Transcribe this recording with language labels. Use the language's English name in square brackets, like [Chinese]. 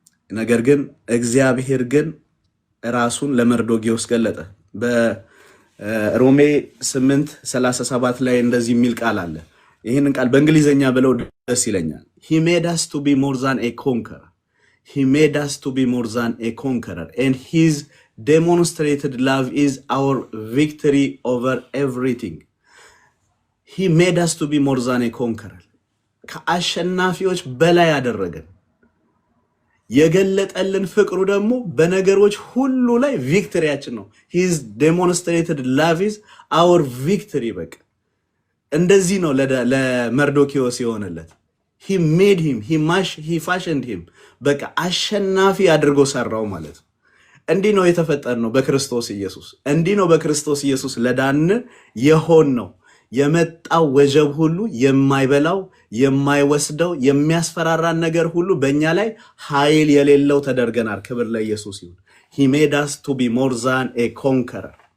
[Amharic] ነገር ግን እግዚአብሔር ግን ራሱን ለመርዶኪዎስ ገለጠ። በሮሜ 8:37 ላይ እንደዚህ የሚል ቃል አለ። ይህንን ቃል በእንግሊዘኛ ብለው ደስ ይለኛል። [English] He made us to be more than a conqueror. He made us to be more than a conqueror. And his demonstrated love is our victory over everything. He made us to be more than a conqueror. [Amharic] ከአሸናፊዎች በላይ ያደረገን የገለጠልን ፍቅሩ ደግሞ በነገሮች ሁሉ ላይ ቪክቶሪያችን ነው። [English] His demonstrated love is our victory። [Amharic] በቃ እንደዚህ ነው ለመርዶኪዎስ የሆነለት። [English] He made him, he fashioned him። [Amharic] በቃ አሸናፊ አድርጎ ሰራው ማለት ነው። እንዲህ ነው የተፈጠርነው በክርስቶስ ኢየሱስ። እንዲህ ነው በክርስቶስ ኢየሱስ ለዳን የሆን ነው። የመጣው ወጀብ ሁሉ የማይበላው የማይወስደው የሚያስፈራራን ነገር ሁሉ በእኛ ላይ ኃይል የሌለው ተደርገናል። ክብር ለኢየሱስ ይሁን። [English] He made us to be more than a conqueror።